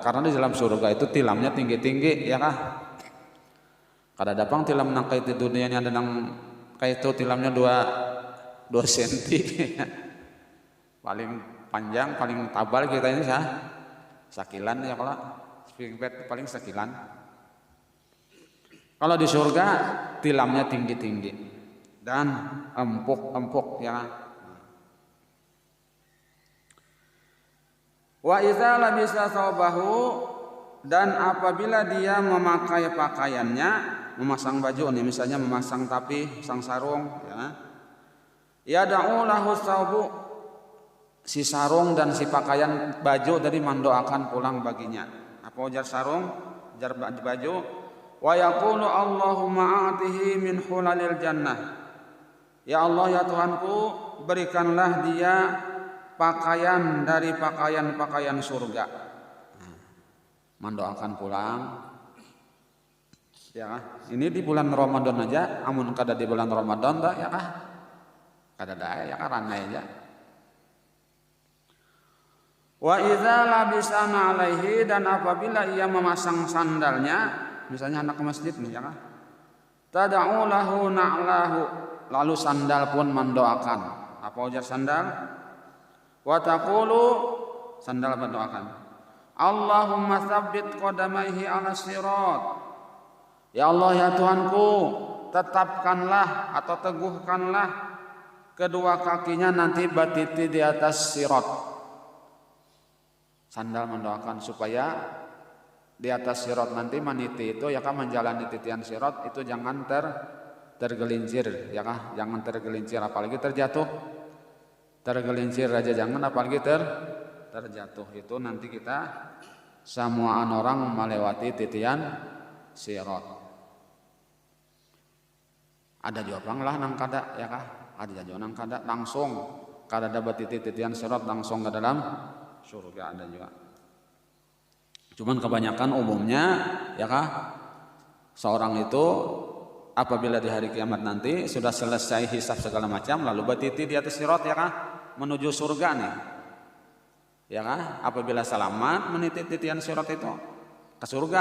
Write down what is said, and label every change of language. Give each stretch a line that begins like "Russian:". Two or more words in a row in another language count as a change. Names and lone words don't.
Banjar: Karena di dalam surga itu tilamnya tinggi-tinggi, ya kah? Kada dapang tilam nang kait di dunia ini ada nang kait itu tilamnya 2 senti. Paling panjang, paling tabal kita ini sakilan ya kalau springbed paling sakilan.
Indonesian: Kalau di surga tilamnya tinggi-tinggi dan empuk-empuk, ya.
Arabic: Wa iza labisa thawbahu,
Indonesian: dan apabila dia memakai pakaiannya, memasang baju nih, misalnya memasang tapi sang sarung, ya.
Arabic: Yad'u lahu thawbu,
Indonesian: si sarung dan si pakaian baju dari mendoakan pulang baginya.
Banjar: Apa ujar sarung, ujar baju?
Arabic: Wa yaqulu Allahumma a'tihi min hulalil jannah.
Indonesian: Ya Allah, ya Tuhanku, berikanlah dia pakaian dari pakaian-pakaian surga. Mendoakan pulang. Ya, ini di bulan Ramadan aja,
Banjar: amun kada di bulan Ramadan dah,
Indonesian: ya kah?
Banjar: Kada daya, ya karena aja.
Arabic: Wa idza labisana alaihi,
Indonesian: dan apabila ia memasang sandalnya, misalnya anak ke masjid nih, ya kan?
Arabic: Tad'u lahu na'lahu,
Indonesian: lalu sandal pun mendoakan. Apa ujar sandal?
Arabic: Wa taqulu,
Indonesian: sandal mendoakan,
Arabic: Allahumma tsabbit qadamaihi 'ala sirat.
Indonesian: Ya Allah, ya Tuhanku, tetapkanlah atau teguhkanlah kedua kakinya nanti batiti di atas sirat. Sandal mendoakan supaya di atas sirat nanti maniti itu, ya kan, menjalani titian sirat itu jangan tergelincir, ya kan, jangan tergelincir, apalagi terjatuh. Tergelincir aja jangan, apalagi terjatuh.
Banjar: Itu nanti kita samuaan orang melewati titian sirat. Ada jawaban lah nang kada, ya kah?
Indonesian: Ada jawaban nang kada langsung kada dapat titian sirat langsung ke dalam surga, ada juga. Cuman kebanyakan umumnya, ya kah, seorang itu apabila di hari kiamat nanti sudah selesai hisab segala macam, lalu batiti di atas sirat, ya kah, menuju surga nih, ya kah, apabila selamat meniti titian sirat itu ke surga.